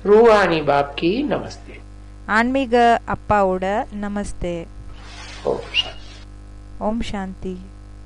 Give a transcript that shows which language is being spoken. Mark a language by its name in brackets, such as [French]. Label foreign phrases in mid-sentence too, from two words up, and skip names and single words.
[Hindi] रूहानी बाप की नमस्ते. [Tamil] ஆன்மீக அப்பாவோட நமஸ்தே. [Hindi] ओम शांति. [Tamil] ஓம் சாந்தி.